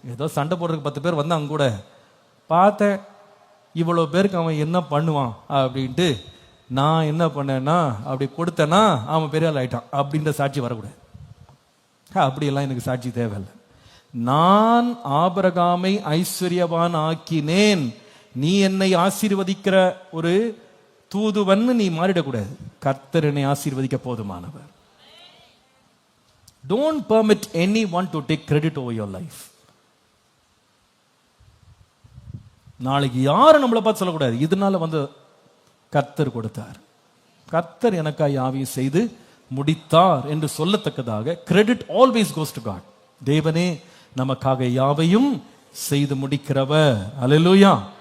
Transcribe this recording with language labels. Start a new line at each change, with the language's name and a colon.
Tamil: ஏதோ சண்டை போடுறதுக்கு 10 பேர் வந்தாங்க கூட, பார்த்தேன் இவ்வளவு பேருக்கு அவன் என்ன பண்ணுவான் அப்படின்ட்டு நான் என்ன பண்ணேன்னா அப்படி கொடுத்தேன்னா அவன் பெரிய ஆள் ஆயிட்டான் அப்படின்ற சாட்சி வரக்கூடாது. அப்படியெல்லாம் எனக்கு சாட்சி தேவையில்லை. நான் ஆபிரகாமை ஐஸ்வர்யவான் ஆக்கினேன், நீ என்னை ஆசீர்வதிக்கிற ஒரு தூதுவன் நீ மாறிடக்கூடாது. கர்த்தர் என்னை ஆசீர்வதிக்க போதுமானவர்.
English: Don't permit anyone to take credit over your life.
Tamil: நாளைக்கு யாரும் நம்மளை பார்த்து சொல்லக்கூடாது, இதனால வந்து கர்த்தர் கொடுத்தார், கர்த்தர் எனக்காக யாவையும் செய்து முடித்தார் என்று சொல்லத்தக்கதாக
English: Credit always goes to God.
Tamil: தேவனே நமக்காக யாவையும் செய்து முடிக்கிறவர். அல்லேலூயா.